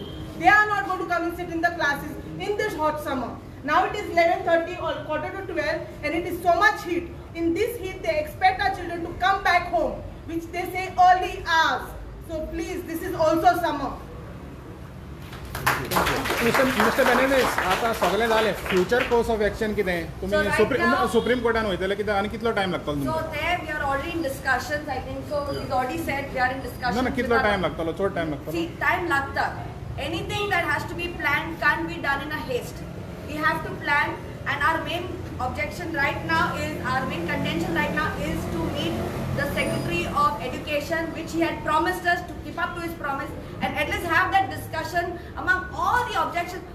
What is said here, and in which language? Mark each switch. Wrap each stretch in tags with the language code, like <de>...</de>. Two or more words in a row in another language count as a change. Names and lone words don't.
<en>They are not going to come and sit in the classes in this hot summer. Now it is 11:30 or 11:45 and it is so much heat. In this heat they expect our children to come back home, which they say early hours. So please, this is also summer.</en> <kok>मिस्टर बेनेडिस आता सगळें जालें</kok> <en>future course of action</en> <kok>कितें तुमी सुप्रीम कोर्टान वयतले कितें आनी कितलो टायम लागतलो</kok> <en>So</en> <kok>तुमकां</kok> <en>there we are already in discussions. I think so. He's already said we are in discussions.</en> <kok>ना कितलो टायम लागतलो चड टायम लागतलो</kok> <en>See, time lagta. Anything that has to be planned can't be done in a haste. We have to plan, and our main objection right now is, our main contention right now is to meet the Secretary of Education, which he had promised us to keep up to his promise, and at least have that discussion among all the objections.</en>